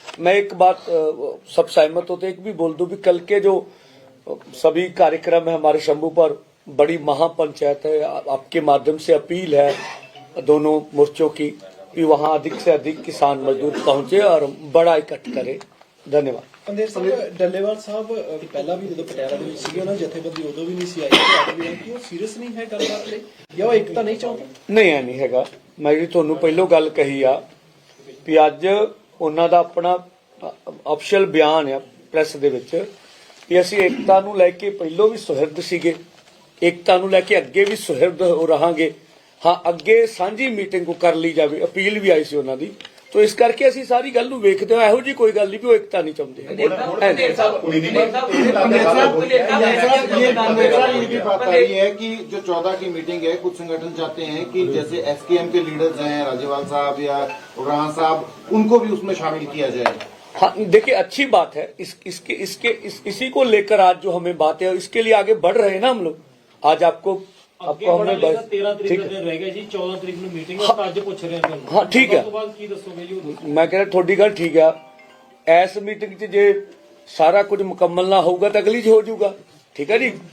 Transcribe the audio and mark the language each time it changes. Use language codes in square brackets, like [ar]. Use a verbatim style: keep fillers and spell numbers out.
[hi] मैं एक बात सब सहमत होते एक भी बोल दूं भी, कल के जो सभी कार्यक्रम है हमारे शंभू पर बड़ी महापंचायत है, आ, आपके माध्यम से अपील है दोनों मोर्चों की कि वहां अधिक से अधिक किसान मजदूर पहुंचे और बड़ा इकट्ठ करें। धन्यवाद। [pa] ਪੰਦੇਰ ਸਿੰਘ ਡੱਲੇਵਾਲ ਸਾਹਿਬ, ਅਹ, ਪਹਿਲਾਂ ਵੀ ਜਦੋਂ ਪਟਿਆਲਾ ਦੇ ਵਿੱਚ ਸੀਗੇ ਨਾ ਜਥੇਬੰਦੀ, ਉਦੋਂ ਵੀ ਨਹੀਂ ਸੀ ਆਈ ਤੇ ਅੱਜ ਵੀ ਆਈ, ਕਿਉਂ ਸੀਰੀਅਸ ਨਹੀਂ ਹੈ ਗੱਲਬਾਤ ਲਈ ਜਾਂ ਉਹ ਇੱਕ ਤਾਂ ਨਹੀਂ ਚਾਹੁੰਦੇ? ਨਹੀਂ ਐ ਨਹੀਂ ਹੈਗਾ, ਮੈਂ ਜਿਹੜੀ ਤੁਹਾਨੂੰ ਪਹਿਲੋਂ ਗੱਲ ਕਹੀ ਆ ਵੀ ਅੱਜ ਉਹਨਾਂ ਦਾ ਆਪਣਾ ਆਫੀਸ਼ੀਅਲ ਬਿਆਨ ਆ ਪ੍ਰੈਸ ਦੇ ਵਿੱਚ ਕਿ ਅਸੀਂ ਏਕਤਾ ਨੂੰ ਲੈ ਕੇ ਪਹਿਲੋਂ ਵੀ ਸੁਹਿਰਦ ਸੀਗੇ, ਏਕਤਾ ਨੂੰ ਲੈ ਕੇ ਅੱਗੇ ਵੀ ਸੁਹਿਰਦ ਹੋ ਰਹਾਂਗੇ। ਹਾਂ ਅੱਗੇ ਸਾਂਝੀ ਮੀਟਿੰਗ ਕੋ ਕਰ ਲਈ ਜਾਵੇ, ਅਪੀਲ ਵੀ ਆਈ ਸੀ ਉਹਨਾਂ ਦੀ। ਤੋ ਇਸ ਕਰਕੇ ਅਸੀਂ ਸਾਰੀ ਗੱਲ ਨੂੰ ਵੇਖਦੇ ਹਾਂ, ਇਹੋ ਜਿਹੀ ਕੋਈ ਗੱਲ ਨਹੀਂ ਵੀ ਉਹ ਏਕਤਾ ਨਹੀਂ ਚਾਹੁੰਦੇ। [hi] पंडेल साहब की बात आई है कि जो चौदह की मीटिंग है, कुछ संगठन चाहते हैं कि जैसे एसकेएम के लीडर्स हैं राजेवाल साहब या राणा साहब, उनको भी उसमें शामिल किया जाए। हाँ देखिए अच्छी बात है, इस, इसके इसके इस, इसी को लेकर आज जो हमें बात है इसके लिए आगे बढ़ रहे हैं ना हम लोग। आज आपको आपको हमने तेरह तरीक दिन रहेगा जी, चौदह तरीक [pa] ਨੂੰ ਮੀਟਿੰਗ ਹੈ, ਅੱਜ ਪੁੱਛ ਰਹੇ ਹਾਂ। ਹਾਂ ਠੀਕ ਹੈ, ਮੈਂ ਕਹਿੰਦਾ ਤੁਹਾਡੀ ਗੱਲ ਠੀਕ ਆ। ਐਸ ਮੀਟਿੰਗ 'ਚ ਜੇ ਸਾਰਾ ਕੁਝ ਮੁਕੰਮਲ ਨਾ ਹੋਊਗਾ ਤਾਂ ਅਗਲੀ 'ਚ ਹੋ ਜਾਊਗਾ, ਠੀਕ ਹੈ ਜੀ।